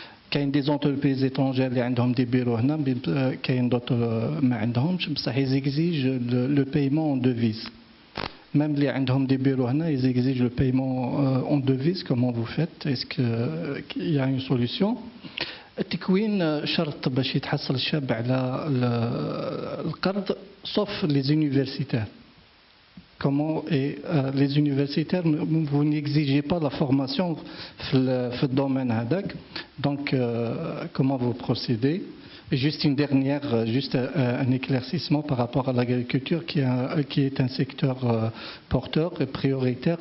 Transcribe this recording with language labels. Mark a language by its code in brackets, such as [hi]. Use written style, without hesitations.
[ar] كاين [fr] des entreprises étrangères [ar] اللي عندهم [fr] des bureaux [ar] هنا, كاين [fr] d'autres [ar] ما عندهمش, بصح [fr] ils exigent le paiement en devise. Même les [ar] عندهم [fr] des bureaux [ar] هنا, [fr] ils exigent le paiement en devise. Comment vous faites? Est-ce qu'il y a une solution? [ar] التكوين شرط باش يتحصل الشاب على القرض [fr] sauf les universitaires. Comment les universitaires, vous n'exigez pas la formation dans le domaine [ar] هذاك. [fr] Donc comment vous procédez? Juste une dernière, juste un éclaircissement par rapport à l'agriculture qui est un secteur porteur et prioritaire.